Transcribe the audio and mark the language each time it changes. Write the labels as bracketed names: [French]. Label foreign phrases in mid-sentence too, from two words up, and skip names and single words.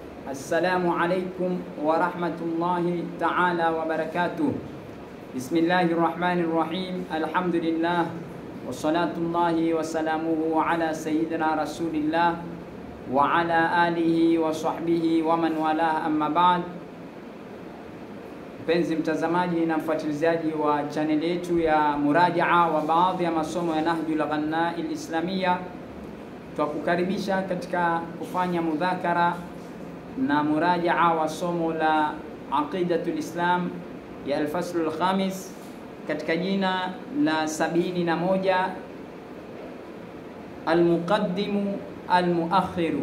[Arabic] السلام عليكم ورحمة الله تعالى وبركاته. بسم الله الرحمن الرحيم. الحمد لله والصلاة الله وسلامه على سيدنا رسول الله وعلى آله وصحبه ومن والاه. أما بعد, [Swahili] mpenzi mtazamaji na mfuatiliaji wa channel yetu ya murajaa wa baadhi ya masomo ya Nahjul Ghanna al-Islamia, twakukaribisha katika kufanya mudhakara na murajaa wa somo la Aqidatul Islam ya [Arabic] الفصل الخامس [Swahili] katika jina la 71 [Arabic] المقدم المؤخر.